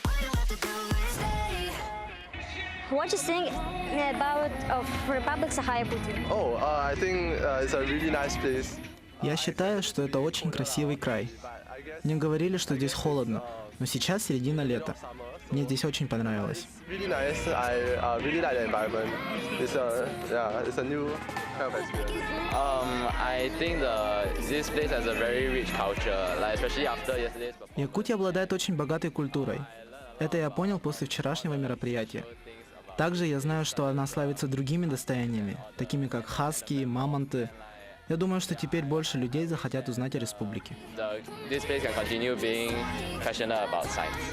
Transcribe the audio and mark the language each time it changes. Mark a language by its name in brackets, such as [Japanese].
[English] What do you think about Republic Sakha-Якутия? I think it's a really nice place. [Russian] Я считаю, что это очень красивый край. Мне говорили, что здесь холодно, но сейчас середина лета. Мне здесь очень понравилось. [English] Really nice. I really like the environment. It's a new kind of experience. I think this place has a very rich culture, like especially after yesterday's. [Russian] Якутия обладает очень богатой культурой. Это я понял после вчерашнего мероприятия. Также я знаю, что она славится другими достояниями, такими как хаски, мамонты. Я думаю, что теперь больше людей захотят узнать о республике. [English] This place can continue being passionate about science.